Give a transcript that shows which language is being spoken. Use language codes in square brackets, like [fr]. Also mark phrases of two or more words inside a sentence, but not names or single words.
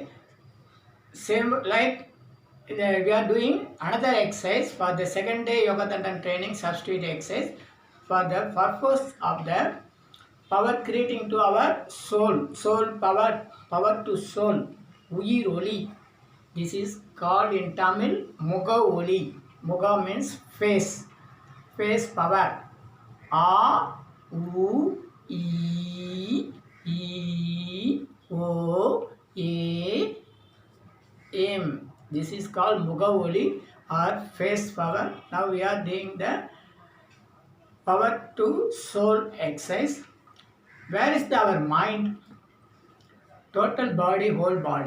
[en] Same like we are doing another exercise for the second day yoga dandan training substitute exercise for the purpose of the power creating to our soul power to soul [ta] uyir oli. [en] This is called in Tamil [ta] muga oli. [en] Muga means face power. [ta] A u e o a aim. [en] This is called Mugavoli or face power. Now we are doing the power to soul exercise. Where is our mind? Total body, whole body.